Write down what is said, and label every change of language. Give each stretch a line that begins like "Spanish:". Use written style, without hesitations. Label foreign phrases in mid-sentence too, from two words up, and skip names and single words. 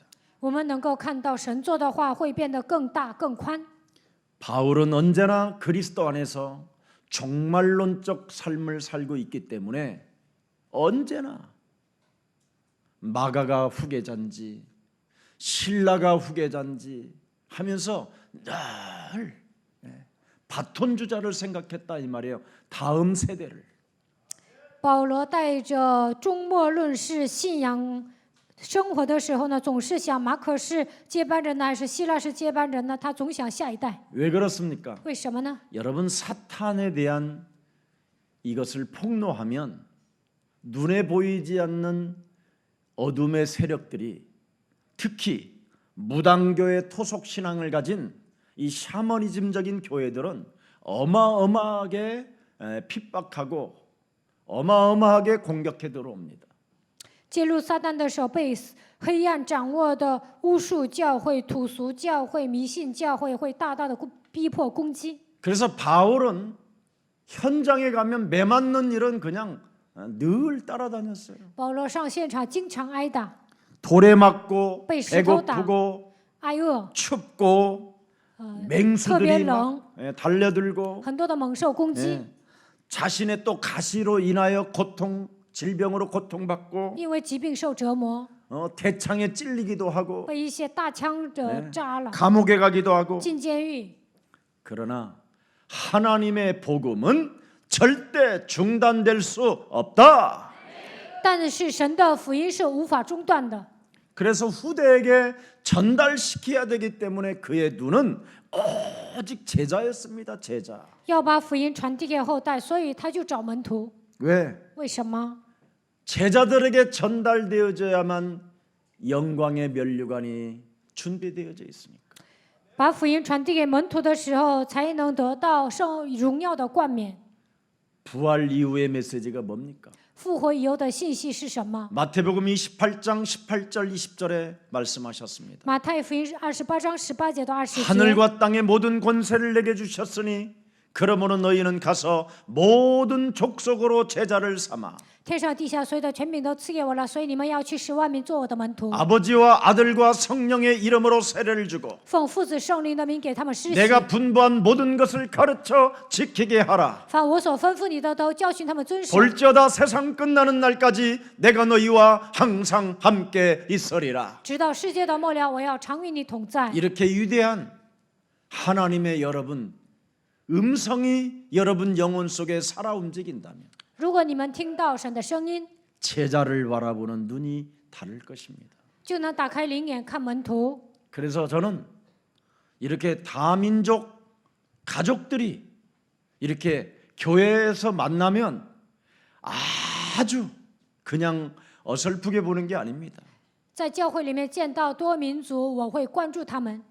Chinese: 我们能够看到神做的话会变得更大、更宽。
Korean: 바울은 언제나 그리스도 안에서 종말론적 삶을 살고 있기 때문에 언제나 마가가 후계자인지 신라가 후계자인지 하면서 늘 바톤 주자를 생각했다 이 말이에요. 다음 세대를.
Chinese: 保罗带着终末论式信仰生活的时候呢，总是想马可是接班人呢，还是希腊是接班人呢？他总想下一代。
Korean: 왜 그렇습니까?
Chinese: 为什么呢？
Korean: 여러분 사탄에 대한 이것을 폭로하면 눈에 보이지 않는 어둠의 세력들이 특히 무당교의 토속 신앙을 가진 이 샤머니즘적인 교회들은 어마어마하게 핍박하고 어마어마하게 공격해 들어옵니다.
Chinese: 揭露撒旦的手被黑暗掌握的巫术教会、土俗教会、迷信教会会大大的逼迫攻击。
Korean: 그래서 바울은 현장에 가면 매 맞는 일은 그냥 늘 따라다녔어요.
Chinese: 保罗上现场经常挨打、
Korean: 돌에 맞고
Chinese: 被石头打、
Korean: 배고프고
Chinese: 挨饿，
Korean: 춥고
Chinese: 特别
Korean: 맹수들이
Chinese: 冷，
Korean: 막 달려들고
Chinese: 很多的猛兽攻击，
Korean: 자신의 또 가시로 인하여 질병으로 고통받고
Chinese: 因为疾病受折磨，
Korean: 대창에 찔리기도 하고
Chinese: 被一些大枪者扎了，
Korean: 감옥에 가기도 하고
Chinese: 进监狱。
Korean: 그러나 하나님의 복음은 절대 중단될 수 없다.
Chinese: 但是神的福音是无法中断的，
Korean: 그래서 후대에게 전달시켜야 되기 때문에 그의 눈은 오직 제자였습니다. 제자.
Chinese: 要把福音传递给后代，所以他就找门徒。
Korean: 왜?
Chinese: 为什么？
Korean: 제자들에게 전달되어져야만 영광의 면류관이 준비되어져 있으니까.
Chinese: 把福音传递给门徒的时候，才能得到荣耀的冠冕。
Korean: 부활 이후의 메시지가 뭡니까?
Chinese: 复活以后的信息是什么？
Korean: 마태복음 28장 18절 20절에 말씀하셨습니다.
Chinese: 马太福音28章18节到20节。
Korean: 하늘과 땅의 모든 권세를 내게 주셨으니 그러므로 너희는 가서 모든 족속으로 제자를 삼아
Chinese: 天上地下所有的权柄都赐给我了，所以你们要去使万民做我的门徒，
Korean: 아버지와 아들과 성령의 이름으로 세례를 주고
Chinese: 奉父子圣灵的名给他们施洗。
Korean: 내가 분부한 모든 것을 가르쳐 지키게 하라.
Chinese: 凡我所吩咐你的，都教训他们遵守。
Korean: 볼지어다 세상 끝나는 날까지 내가 너희와 항상 함께 있으리라.
Chinese: 直到世界的末了，我要常与你同在。
Korean: 이렇게 위대한 하나님의 여러분 음성이 여러분 영혼 속에 살아 움직인다면
Chinese: 如果你们听到神的声音，
Korean: 제자를 바라보는 눈이 다를 것입니다.
Chinese: 就能打开灵眼看门徒。
Korean: 그래서 저는 이렇게 다민족 가족들이 이렇게 교회에서 만나면 아주 그냥 어설프게 보는 게 아닙니다.
Chinese: 在教会里面见到多民族，我会关注他们。